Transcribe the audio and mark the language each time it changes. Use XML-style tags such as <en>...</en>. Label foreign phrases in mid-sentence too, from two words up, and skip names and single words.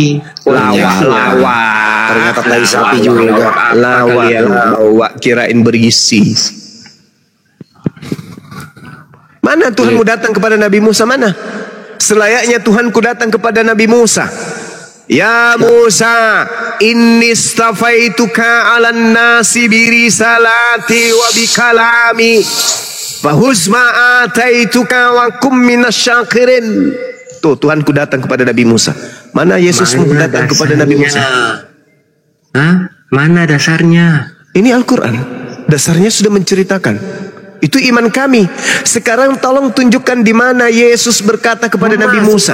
<id>Ternyata tadi sapi juga. Lawak. Kirain berisi. Mana Tuhanmu datang kepada Nabi Musa? Mana? Selayaknya Tuhanku datang kepada Nabi Musa.</id> <ar>يا موسى إني اصطفيتك على الناس برسالاتي وبكلامي. فخذ ما آتيتك وكن من الشاكرين.</ar> <id>Tuh Tuhanku datang kepada Nabi Musa. Mana Yesus datang kepada Nabi Musa? Hah? Mana dasarnya? Ini Al-Quran. Dasarnya sudah menceritakan. Itu iman kami. Sekarang tolong tunjukkan di mana Yesus berkata kepada Nabi Musa.</id>